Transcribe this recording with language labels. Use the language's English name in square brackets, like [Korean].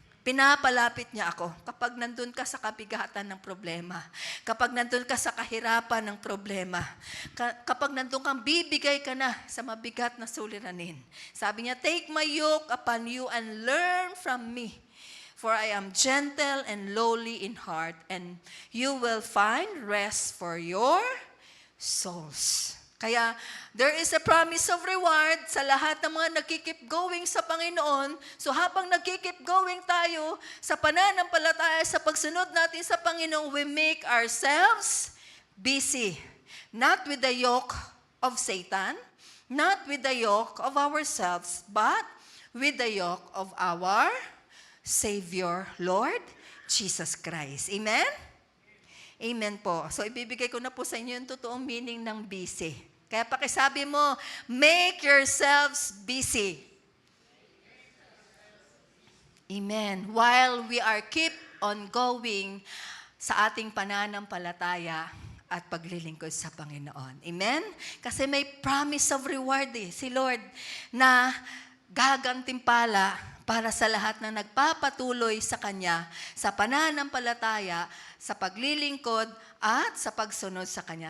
[Filipino] Pinapalapit niya ako kapag nandun ka sa kabigatan ng problema, kapag nandun ka sa kahirapan ng problema, kapag nandun kang bibigay ka na sa mabigat na suliranin. Sabi niya, [English] take my yoke upon you and learn from me. For I am gentle and lowly in heart, and you will find rest for your souls. [Filipino] Kaya, [English] there is a promise of reward [Filipino] sa lahat ng mga nagkikip going sa Panginoon. So, habang nagkikip going tayo sa pananampalataya, sa pagsunod natin sa Panginoon, [English] we make ourselves busy. Not with the yoke of Satan, not with the yoke of ourselves, but with the yoke of our Savior, Lord Jesus Christ. [Filipino] Amen? Amen po. So, ibibigay ko na po sa inyo yung totoong meaning ng busy. Kaya pakisabi mo, [English] make yourselves busy. [Filipino] Amen. [English] While we are keep on going [Filipino] sa ating pananampalataya at paglilingkod sa Panginoon. Amen? Kasi may [English] promise of reward [Filipino] si Lord na gagantimpala para sa lahat ng nagpapatuloy sa Kanya, sa pananampalataya, sa paglilingkod, at sa pagsunod sa Kanya.